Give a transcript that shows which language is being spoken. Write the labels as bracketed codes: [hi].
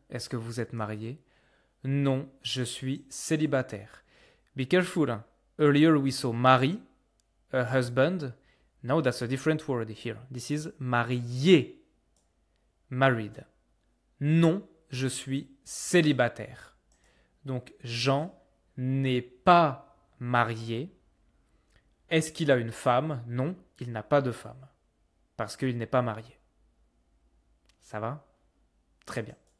[fr] Est-ce que vous êtes marié? Non, je suis célibataire. [en] Be careful. Hein? Earlier we saw mari, a husband. Now that's a different word here. This is marié. Married. [fr] Non, je suis célibataire. Donc Jean n'est pas marié. Est-ce qu'il a une femme? Non, il n'a pas de femme. Parce qu'il n'est pas marié. Ça va? Très bien.